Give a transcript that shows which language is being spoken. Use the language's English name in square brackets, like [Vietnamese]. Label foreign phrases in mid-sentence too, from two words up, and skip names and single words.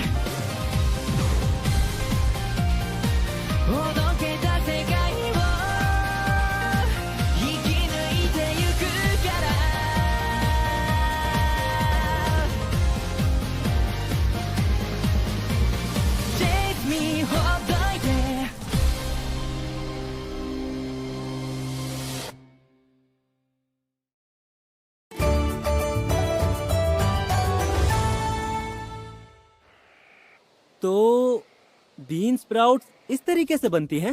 [Japanese] おどけた世界を生き抜いてゆくから [English] Chase me [Japanese] ほっといて [Hindi] तो [English] bean sprouts [Hindi] इस तरीके से बनती हैं?